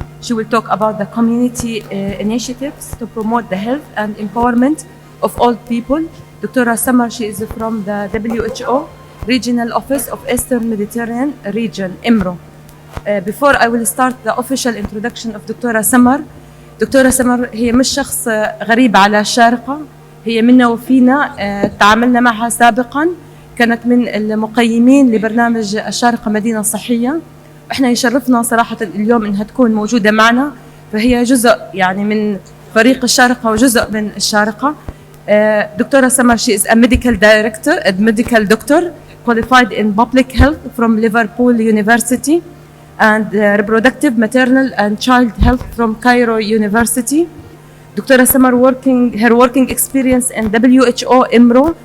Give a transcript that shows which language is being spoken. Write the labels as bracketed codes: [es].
[en] She will talk about the community initiatives to promote the health and empowerment of all people. Dr. Samar, she is from the WHO Regional Office of Eastern Mediterranean Region, IMRO. Before I will start the official introduction of Dr. [ar] Samar, دكتورة سمر هي مش شخص غريب على الشارقة، هي منا وفينا، تعاملنا معها سابقا، كانت من المقيمين لبرنامج الشارقة مدينة صحية. احنا يشرفنا صراحة اليوم انها تكون موجودة معنا، فهي جزء يعني من فريق الشارقة وجزء من الشارقة. [en] دكتورة سمر, she is a medical director, a medical doctor qualified in public health from Liverpool University, and reproductive, maternal and child health from Cairo University. Dr. Samar her working experience in WHO IMRO